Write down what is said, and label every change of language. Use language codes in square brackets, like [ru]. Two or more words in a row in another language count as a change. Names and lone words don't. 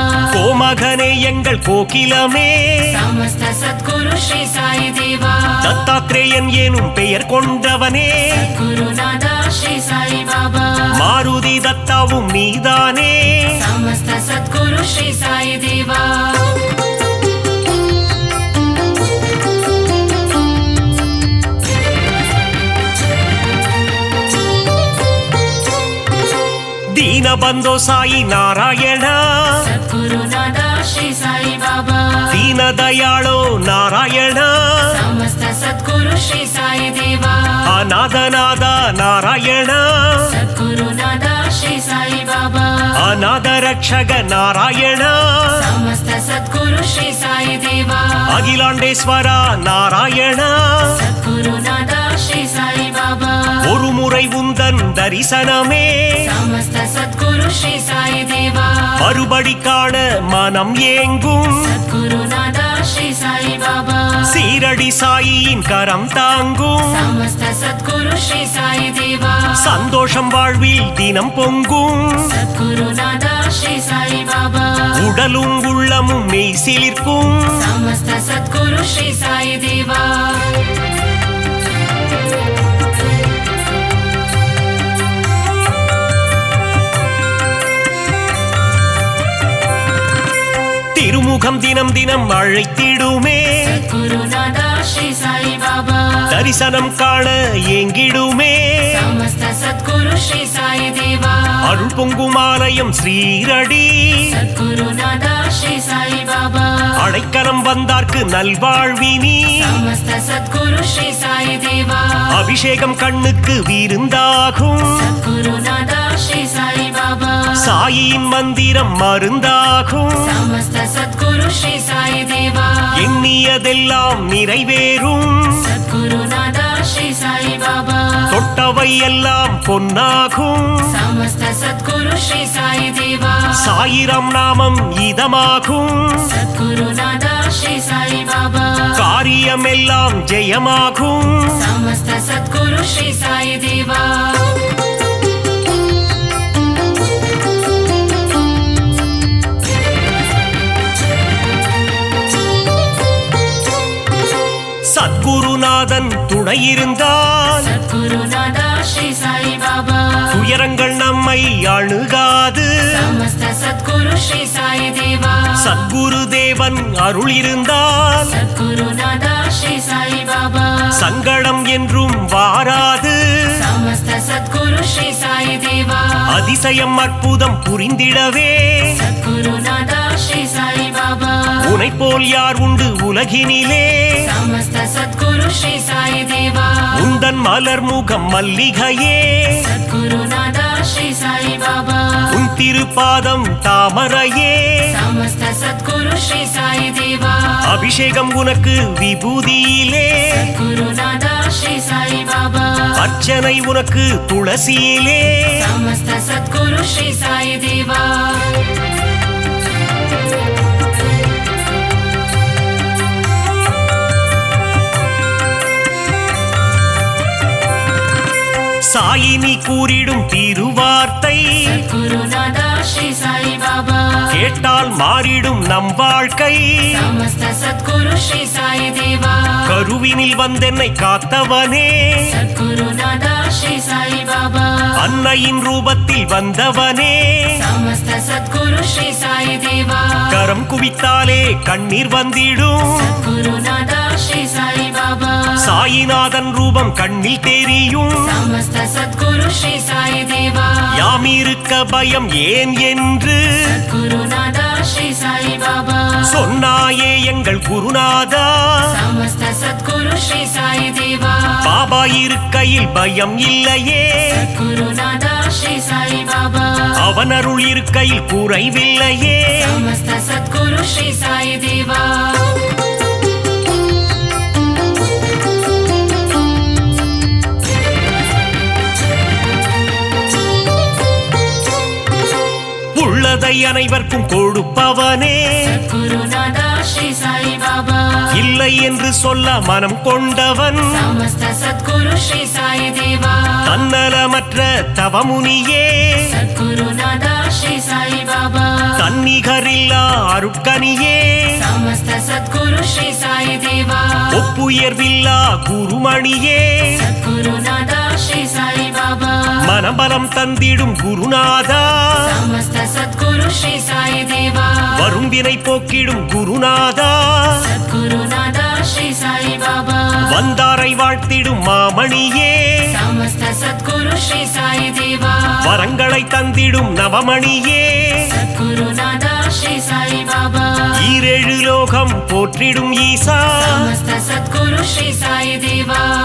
[ta] கோமகனே எங்கள் கோகிலமே [sa] समस्त सद्गुरु श्री साई देवा [ta] தத்தாத்ரேயன் எனும் பெயர் கொண்டவனே குருநாதா ஸ்ரீ சாய் பாபா மாருதி தத்தாவும் நீதானே [sa] समस्त सद्गुरु श्री साई देवा ದೀನಬಂಧೋ ಸಾಯಿ ನಾರಾಯಣ ಸದ್ಗುರುನಾಥ ಶ್ರೀ ಸಾಯಿ ಬಾಬಾ ದೀನದಯಾಳೋ ನಾರಾಯಣ ಸಮಸ್ತ ಸದ್ಗುರು ಶ್ರೀ ಸಾಯಿ ದೇವ ಅನಾಥನಾದ ನಾರಾಯಣ ಸದ್ಗುರುನಾಥ ಶ್ರೀ ಸಾಯಿ ಬಾಬಾ [ta] ரக்ஷக நாராயணா [sa] समस्त सद्गुरु श्री साई देवा [ta] அகிலாண்டேஸ்வரா நாராயணா [sa] सद्गुरुनादा श्री साई बाबा [ta] ஒரு முறை உந்தன் தரிசனமே [sa] समस्त सद्गुरु श्री साई देवा [ta] மறுபடி காண மனம் ஏங்கும் [sa] सद्गुरुनादा श्री साई बाबा [ta] சீரடி சாயின் கரம் தாங்கும் [sa] समस्त सद्गुरु श्री साई देवा [ta] சந்தோஷம் வாழ்வில் தினம் பொங்கும் [sa] सद्गुरुनादा श्री साई बाबा [ta] உடலும் உள்ளமும் மெய் சிலிர்க்கும் [sa] समस्त सद्गुरु श्री साई देवा [ta] திருமுகம் தினம் தினம் அழைத்திடுமே [sa] सद्गुरुनादा श्री साई बाबा [ta] தரிசனம் காண ஏங்கிடுமே [sa] समस्त सद्गुरु श्री साई देवा [ta] அருள் பொங்கும் ஆலயம் ஸ்ரீரடி [sa] सद्गुरुनादा श्री साई बाबा [ta] அடைக்கலம் வந்தார்க்கு நல்வாழ்வினி [sa] समस्त सद्गुरु श्री साई देवा [ta] அபிஷேகம் கண்ணுக்கு விருந்தாகும் [sa] सद्गुरुनादा श्री साई बाबा [ta] சாயின் மந்திரம் மருந்தாகும் [sa] समस्त सद्गुरु श्री साई देवा [ta] எண்ணியதெல்லாம் நிறைவேறும் [sa] सद्गुरुनादा श्री साई बाबा [ta] தொட்டவை எல்லாம் பொன்னாகும் [sa] समस्त सद्गुरु श्री साई देवा [ta] சாயிரம் நாமம் இதமாகும் [sa] सद्गुरुनादा श्री साई बाबा [ta] காரியமெல்லாம் ஜெயமாகும் [sa] समस्त सद्गुरु श्री साई देवा [ta] சத்குருநாதன் துணையிருந்தால் [sa] सद्गुरुनादा श्री साई बाबा [ta] துயரங்கள் நம்மை அணுகாது [sa] समस्त सद्गुरु श्री साई देवा [ta] சத்குரு தேவன் அருள் இருந்தால் [sa] सद्गुरुनादा श्री साई बाबा [ta] சங்கடம் என்றும் வாராது [sa] समस्त सद्गुरु श्री साई देवा [ta] அதிசயம் அற்புதம் புரிந்திடவே [sa] सद्गुरुनादा श्री साई बाबा [ta] உனை போல் யார் உண்டு உலகினிலே [sa] समस्त सद्गुरु श्री साई देवा [ta] உந்தன் மலர் முகம் மல்லிகையே [sa] सद्गुरुनादा श्री साई बाबा [ta] உன் திருப்பாதம் தாமரையே [sa] समस्त सद्गुरु श्री साई देवा [ta] அபிஷேகம் உனக்கு விபூதியிலே [sa] सद्गुरुनादा श्री साई बाबा [ta] அர்ச்சனை உனக்கு துளசியிலே [sa] समस्त सद्गुरु श्री साई देवा [ta] சாயினி கூறிடும் திருவார்த்தை [sa] सद्गुरुनादा श्री साई बाबा [ta] கேட்டால் மாறிடும் நம் வாழ்க்கை [sa] समस्त सद्गुरु श्री साई देवा [ta] கருவினில் வந்தென்னை காத்தவனே [sa] सद्गुरुनादा श्री साई बाबा [ta] அன்னையின் ரூபத்தில் வந்தவனே [sa] समस्त सद्गुरु श्री साई देवा [ta] கரம் குவித்தாலே கண்ணீர் வந்திடும் [sa] सद्गुरुनादा श्री साई बाबा [ta] சாயிநாதன் ரூபம் கண்ணில் தெரியும் [sa] समस्त सद्गुरु श्री साई देवा [ta] யாமிருக்க பயம் ஏன் என்று [sa] सद्गुरुनादा श्री साई बाबा [ta] சொன்னாயே எங்கள் குருநாதா [sa] समस्त सद्गुरु श्री साई देवा [ta] பாபா இருக்கையில் பயம் இல்லையே [sa] सद्गुरुनादा श्री साई बाबा [ta] அவன் அருள் இருக்கையில் குறைவில்லையே [sa] समस्त सद्गुरु श्री साई देवा [ta] உள்ளதை அனைவருக்கும் கொடுப்பவனே [sa] सद्गुरुनादा श्री साई बाबा [ta] இல்லை என்று சொல்ல மனம் கொண்டவன் [sa] समस्त सद्गुरु श्री साई देवा [ta] தன்னலமற்ற தவமுனியே [sa] सद्गुरुनादा श्री साई बाबा [ta] தன்னிகரில்லா அருட்கனியே [sa] समस्त सद्गुरु श्री साई देवा [ta] ஒப்புயர்வில்லா குருமணியே [sa] सद्गुरुनादा श्री साई बाबा [ta] மனபலம் தந்திடும் குருநாதா [sa] समस्त सद्गुरु श्री साई देवा [ta] வரும் வினை போக்கிடும் குருநாதா [sa] सद्गुरुनादा श्री साई बाबा [ta] வந்தாரை வாழ்த்திடும் மாமணியே [sa] समस्त सद्गुरु श्री साई देवा [ta] வரங்களை தந்திடும் நவமணியே [sa] सद्गुरुनादा श्री साई बाबा [ta] ஈரேழு லோகம் போற்றிடும் ஈசா [sa] समस्त सद्गुरु श्री साई देवा